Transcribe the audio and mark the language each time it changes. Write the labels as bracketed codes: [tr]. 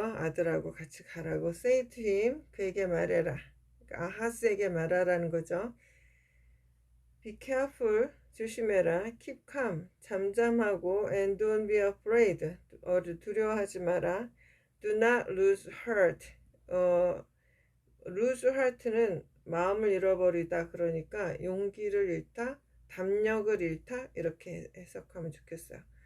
[ko] 아들하고 같이 가라고 say to him 그에게 말해라. 아하스에게 말하라는 거죠. [en] Be careful 조심해라. Keep calm 잠잠하고 and don't be afraid 두려워하지 마라. [ko] Do not lose heart lose heart는 마음을 잃어버리다 그러니까 용기를 잃다 담력을 잃다 이렇게 해석하면 좋겠어요.